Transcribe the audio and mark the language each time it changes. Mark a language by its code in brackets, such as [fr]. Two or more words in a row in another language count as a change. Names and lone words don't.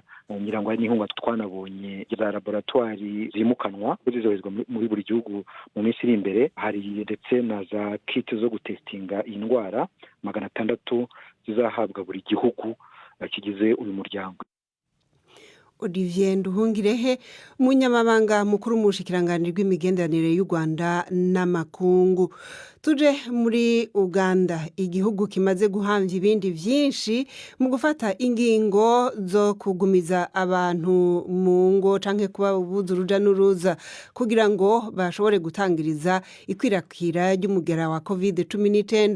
[rw] Ngira ngo hari n'inkunga twanabonye za laboratwari zimukanwa zizoherezwa muri buri gihugu mu minsi iri imbere. Hari ndetse na za kit zo gutestinga iyi ndwara 600 zizahabwa buri gihugu kigize uyu muryango. [rn] Olivier Nduhungirehe, umunyamabanga mukuru mu bushikiranganji bw'imigenderanire y'u Rwanda n'amakungu. Tuje muri Uganda, igihugu kimaze guhamvya ibindi byinshi mu gufata ingingo zo kugumiza abantu mu ngo canke kubabuza uruja n'uruza kugira ngo bashobore gutangiriza ikwirakwira ry'umugera wa COVID-19.